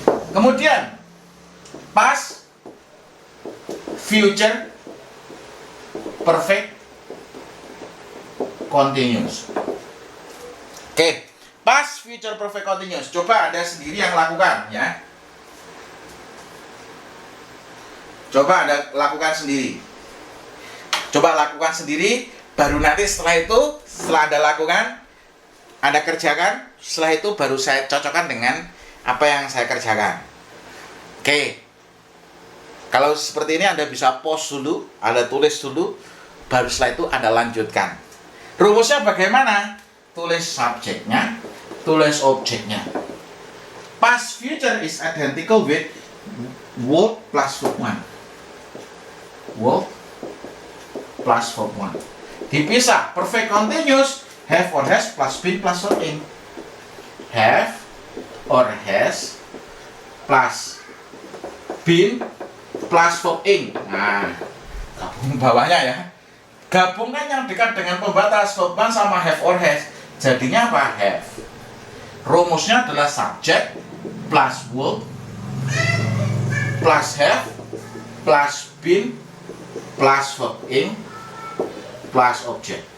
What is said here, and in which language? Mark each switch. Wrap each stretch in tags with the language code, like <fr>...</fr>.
<id>Kemudian past future perfect continuous. Oke, past future perfect continuous. Coba Anda sendiri yang lakukan ya. Coba Anda lakukan sendiri. Coba lakukan sendiri, baru nanti setelah itu, setelah Anda lakukan, Anda kerjakan, setelah itu baru saya cocokkan dengan apa yang saya kerjakan. Oke. Kalau seperti ini Anda bisa pause dulu, Anda tulis dulu, baru setelah itu Anda lanjutkan. Rumusnya bagaimana? Tulis subjeknya, tulis objeknya.</id> <en>Past future is identical with verb plus verb 1. Verb plus verb 1.</en> <id>Dipisah.</id> <en>Perfect continuous have or has plus been plus verb ing. Have or has plus been plus verb ing.</en> <id>Nah, gabung bawahnya ya. Gabungkan yang dekat dengan pembatas verb 1 sama have or has. Jadinya apa? Have. Rumusnya adalah subject plus verb plus have plus been plus verb ing plus object.</id>